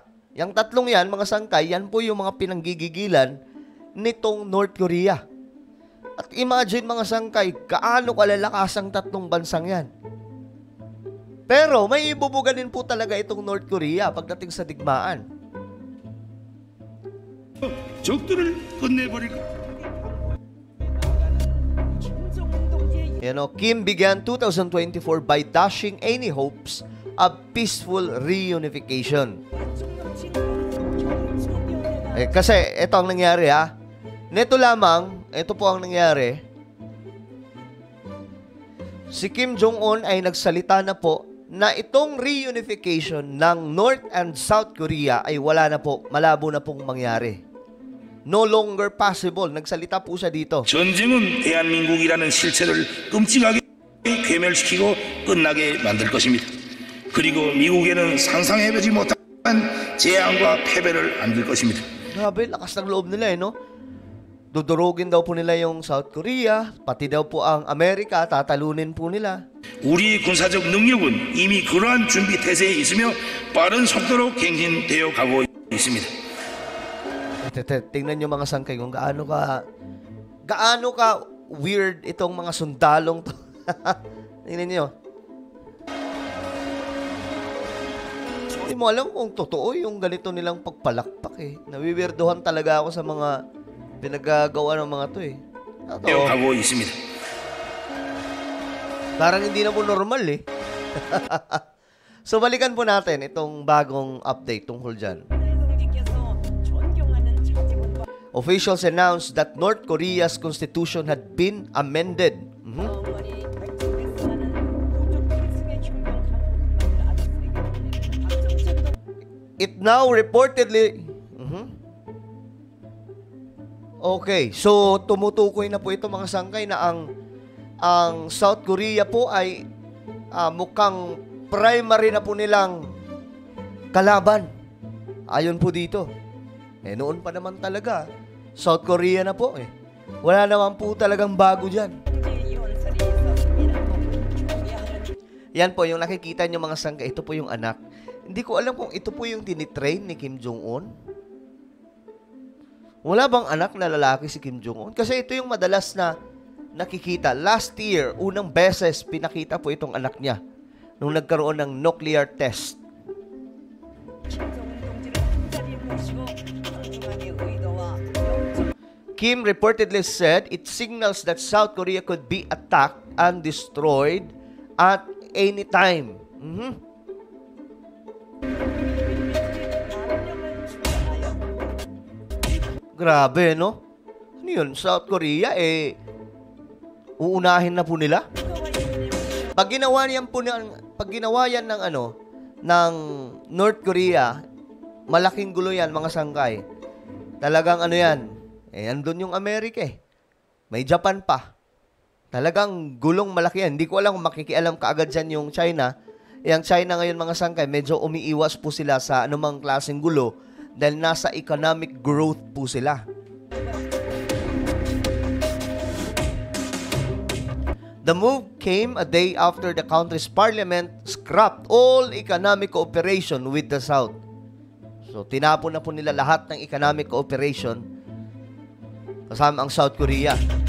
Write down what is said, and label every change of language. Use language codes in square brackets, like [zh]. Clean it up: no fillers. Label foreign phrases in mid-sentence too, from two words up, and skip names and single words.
[tl] Yang tatlong yan, mga sangkay, yan po yung mga pinanggigigilan nitong North Korea. At imagine mga sangkay, kaano kalalakas ang tatlong bansang yan. Pero may ibubuganin po talaga itong North Korea pagdating sa digmaan. [ko] 적들을 끝내버릴 [en] Kim began 2024 by dashing any hopes of peaceful reunification. [tl] Kasi ito ang nangyari ha. Neto lamang, ito po ang nangyari. Si Kim Jong-un ay nagsalita na po na itong reunification ng North and South Korea ay wala na po, malabo na pong mangyari. [en] No longer possible. [tl] Nagsalita po siya dito. [ko] 전쟁은 대한민국이라는 실체를 끔찍하게 괴멸시키고 끝나게 만들 것입니다. 그리고 미국에는 상상해보지 못한 재앙과 패배를 안길 것입니다. [tl] Grabe, lakas ng loob nila no? Dudurugin daw po nila yung South Korea, pati daw po ang Amerika, tatalunin po nila. [ko] 우리 군사적 능력은 이미 그러한 준비 태세에 있으며 빠른 속도로 갱신되어 가고 있습니다. [tl] Tingnan nyo mga sangkay kung gaano ka weird itong mga sundalong to. Tingnan nyo. Hindi mo alam kung totoo yung ganito nilang pagpalakpak eh. Nawiwirduhan talaga ako sa mga pinagagawa ng mga to eh. [ko] 하고 있습니다. [tl] Parang hindi na po normal eh. So balikan po natin itong bagong update tungkol dyan. [en] Officials announced that North Korea's constitution had been amended. It now reportedly... Okay, so [tl] tumutukoy na po ito mga sangkay na ang South Korea po ay mukhang primary na po nilang kalaban. Ayon po dito. Noon pa naman talaga, South Korea na po eh. Wala naman po talagang bago dyan. Yan po, yung nakikita nyo mga sangkay, ito po yung anak. Hindi ko alam kung ito po yung tinitrain ni Kim Jong-un. Wala bang anak na lalaki si Kim Jong-un? Kasi ito yung madalas na nakikita. [en] Last year, [tl] unang beses, pinakita po itong anak niya nung nagkaroon ng nuclear test. [en] Kim reportedly said it signals that South Korea could be attacked and destroyed at any time. [tl] Grabe, no? Ano yun? South Korea, uunahin na po nila? Pag ginawa yan ng North Korea, malaking gulo yan, mga sangkay. Talagang yan, andun yung Amerika eh. May Japan pa. Talagang gulong malaki yan. Hindi ko alam kung makikialam kaagad dyan yung China. Ang China ngayon, mga sangkay, medyo umiiwas po sila sa anumang klaseng gulo dahil nasa [en] economic growth [tl] po sila. [en] The move came a day after the country's parliament scrapped all economic cooperation with the South. [tl] So, tinapon na po nila lahat ng [en] economic cooperation [tl] kasama ang South Korea.